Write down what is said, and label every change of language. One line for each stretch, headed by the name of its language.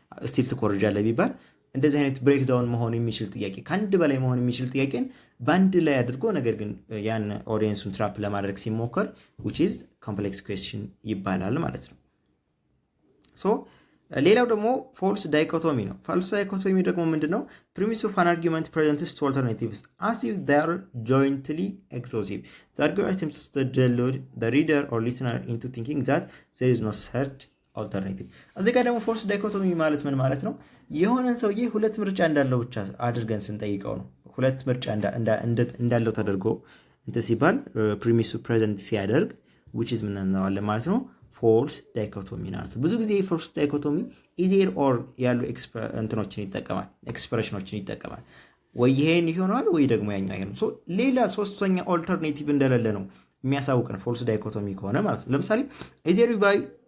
Amharic: ስቲል ትኮርጃለህ ቢባል እንደዚህ አይነት ብሬክዳውን መሆን የሚችል ጥያቄ ከአንድ በላይ መሆን የሚችል ጥያቄን በአንድ ላይ አድርጎ ነገር ግን ያን ኦዲየንሱን ትራፕ ለማድረግ ሲሞከር which is complex question ይባላል ማለት ነው። ሌላው ደግሞ ፎልስ ዳይኮቶሚ ነው። ፎልስ ዳይኮቶሚ ደግሞ ምንድነው?
English: premise of an argument presents two alternatives as if they are jointly exclusive. The argument attempts to delude the reader or listener into thinking that there is no third alternative.
Amharic: እዚህ ጋር ደግሞ ፎልስ ዳይኮቶሚ ማለት ምን ማለት ነው? የሆነን ሰውዬ ሁለት ምርጫ እንዳለው ብቻ አድርገን ስንጠይቀው ነው። ሁለት ምርጫ እንዳለው ተደርጎ ሲባል ፕሪሚሱ ፕሬዘንት ሲያደርግ which is ምን እንለዋለን ማለት ነው ፎልስ ዳይኮቶሚ ማለት ነው። ብዙ ጊዜ ፎልስ ዳይኮቶሚ ኢዜር ኦር ያሉ እንትኖችን ይጠቀማል ኤክስፕሬሽኖችን ይጠቀማል። ወይ ይሄን ይሆናል ወይ ደግሞ ያኛው ይሄን ሶ ሌላ ሶስተኛ ኦልተርኔቲቭ እንደሌለ ነው የሚያሳውቀን ፎልስ ዳይኮቶሚ ከሆነ ማለት ነው። ለምሳሌ ኢዜር ዩ ባይ